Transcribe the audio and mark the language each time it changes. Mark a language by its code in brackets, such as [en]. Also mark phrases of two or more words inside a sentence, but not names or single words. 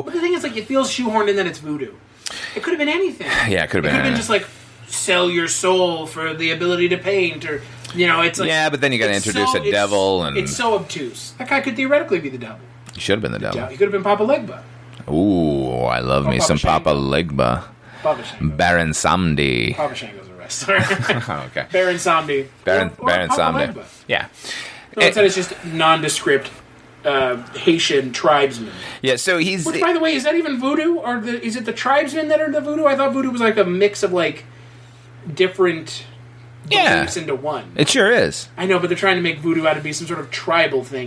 [en] but the thing is, like, it feels shoehorned in that it's voodoo. It could have been anything. Yeah, it could have been just like sell your soul for the ability to paint, or it's like but then you got to introduce a devil, and it's so obtuse. That guy could theoretically be the devil. He should have been the devil. He could have been Papa Legba. Ooh, I love me some Papa Legba. Papa Shango. Baron Samdi. Papa Shango's a wrestler. Okay. Baron Samdi. Baron Papa Samdi. Legba. Yeah. No, instead it's just nondescript Haitian tribesmen. Yeah, so he's... Which, by the way, is that even voodoo? Or is it the tribesmen that are the voodoo? I thought voodoo was like a mix of, like, different beliefs into one. It sure is. I know, but they're trying to make voodoo out to be some sort of tribal thing.